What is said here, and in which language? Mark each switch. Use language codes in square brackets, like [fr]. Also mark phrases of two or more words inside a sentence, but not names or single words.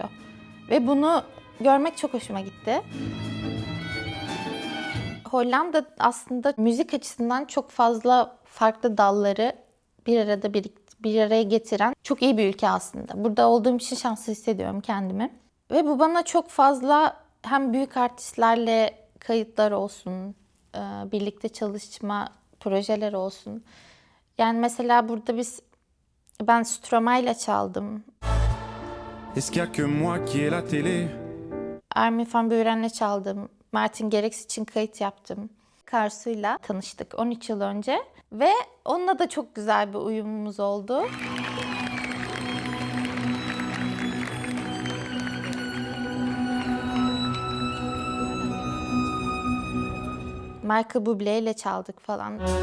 [tr] Ve bunu görmek çok hoşuma gitti. Hollanda aslında müzik açısından çok fazla farklı dalları bir araya getiren çok iyi bir ülke aslında. Burada olduğum için şanslı hissediyorum kendimi. Ve bu bana çok fazla hem büyük artistlerle kayıtlar olsun, birlikte çalışma projeler olsun. Yani mesela burada ben Stromae ile çaldım. [fr] Est-ce qu'il y a que moi qui ai la télé? [tr] Armin van Buuren'le çaldım. Martin Garrix için kayıt yaptım. Karsu'yla tanıştık 13 yıl önce. Ve onunla da çok güzel bir uyumumuz oldu. Michael Bublé ile çaldık falan.